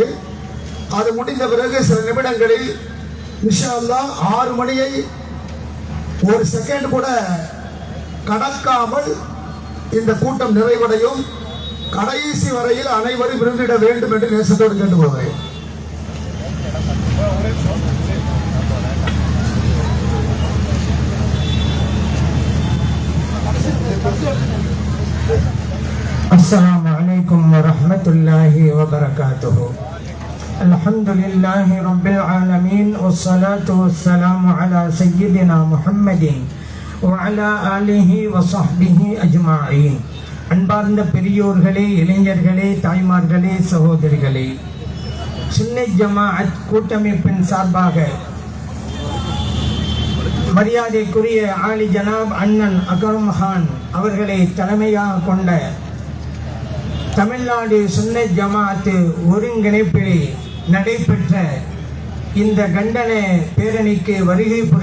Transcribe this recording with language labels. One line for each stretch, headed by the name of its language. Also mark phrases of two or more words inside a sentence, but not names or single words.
Tamil: அது முடிந்த பிறகு சில நிமிடங்களில்
Arabic: إن شاء الله
Tamil: 6 மணியை 1 செகண்ட் கூட கடக்காமல் இந்த கூட்டம் நிறைவடையும். கடைசி வரையில் அனைவரும் விருந்திட வேண்டும் என்று நேசத்தோடு கேட்டுக்கொள்கிறேன்.
Arabic: السلام عليكم ورحمة الله وبركاته. الحمد لله رب العالمين والصلاة والسلام على سيدنا محمد وعلى آله وصحبه أجمعين.
Tamil: அன்பார்ந்த பெரியோர்களே, இளைஞர்களே, தாய்மார்களே, சகோதரிகளே, சுன்னி ஜமாஅத் கூட்டமைப்பின் சார்பாக மரியாதைக்குரிய
Urdu: عالی جناب
Tamil: அண்ணன் அகரம் கான் அவர்களை தலைமையாக கொண்ட தமிழ்நாடு சுன்னி ஜமாஅத் ஒருங்கிணைப்பிலே நடைபெற்ற இந்த கண்டன பேரணிக்கு வருகை